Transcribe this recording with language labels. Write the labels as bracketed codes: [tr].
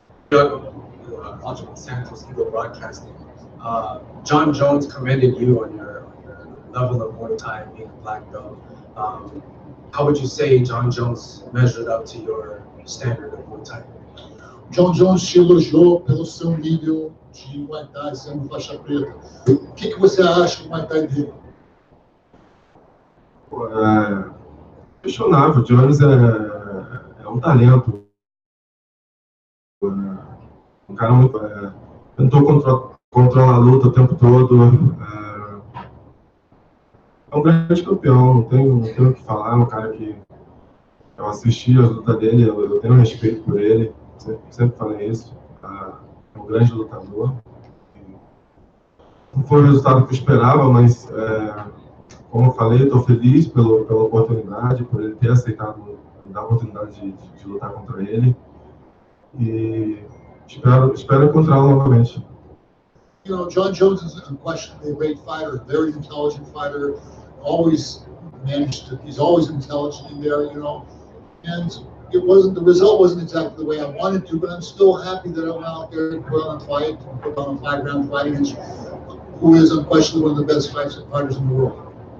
[en] Sanchez, Broadcasting. John Jones commended you on your level of Muay Thai, being a black belt. How would you say John Jones measured up to your standard of Muay Thai? [pt] John Jones te elogiou pelo seu nível de Muay Thai sendo faixa preta. O que você acha do Muay Thai dele? Questionável. Jones é um talento. Um cara muito. Tentou controlar a luta o tempo todo. É um grande campeão, não tenho o que falar. É um cara que eu assisti a luta dele, eu tenho respeito por ele. Sempre falei isso. É um grande lutador. Não foi o resultado que eu esperava, mas como eu falei, estou feliz pela oportunidade, por ele ter aceitado me dar a oportunidade de lutar contra ele. E espero encontrá-lo novamente. [en] You know, John Jones is unquestionably a great fighter, very intelligent fighter. He's always intelligent in there, you know. And the result wasn't exactly the way I wanted to, but I'm still happy that I went out there and put on a 5-round fight against who is unquestionably one of the best fighters in the world.